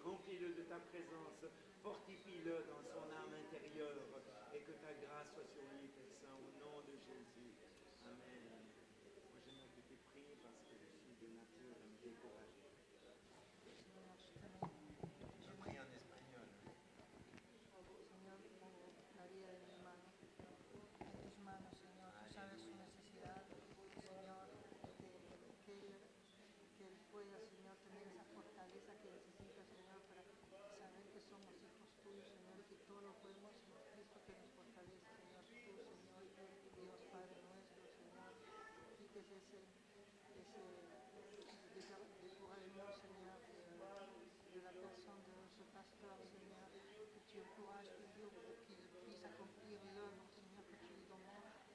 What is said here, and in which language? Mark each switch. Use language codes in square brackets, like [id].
[fr] Remplis-le de ta présence, fortifie-le dans son âme intérieure, et que ta grâce soit sur lui, Père Saint, au nom de Jésus. Amen. Moi, je n'ai que tu pries parce que je suis de nature à me décourager. Je prie en espagnol. [es] Señor, pongo María de mi hermano en tus manos, Señor. Tú sabes su necesidad, Señor, que él pueda, Señor, tener esa fortaleza que necesita, Señor, para saber que somos hijos tuyos, Señor, que todo lo podemos en Cristo que nos fortalece, Señor. Tú, Señor, Dios Padre nuestro, Señor, quites ese [fr] découragement, Señor, de la personne, de ce pasteur, Seigneur, que tu encourages toujours pour qu'il puisse accomplir l'œuvre, Seigneur, que tu lui demandes.